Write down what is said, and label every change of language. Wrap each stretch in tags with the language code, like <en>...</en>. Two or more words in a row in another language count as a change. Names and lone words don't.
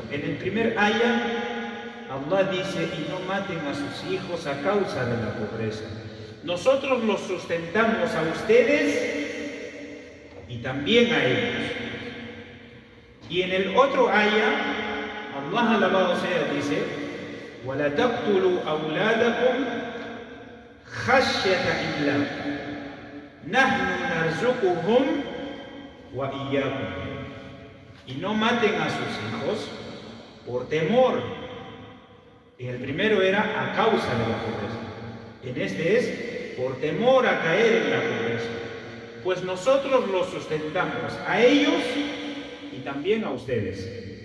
<es>En el primer ayah, Allah dice: y no maten a sus hijos a causa de la pobreza. Nosotros los sustentamos a ustedes y también a ellos. Y en el otro ayah, Allah alabado sea dice:</es> <ar>وَلَا تَقْتُلُوا أَوْلَادَكُمْ خَشْيَةَ إِمْلَاقٍ نَحْنُ نَرْزُقُهُمْ وَإِيَّاكُمْ.</ar> <es>Y no maten a sus hijos por temor. En el primero era a causa de la pobreza. En este es por temor a caer en la pobreza. Pues nosotros los sustentamos a ellos y también a ustedes.</es>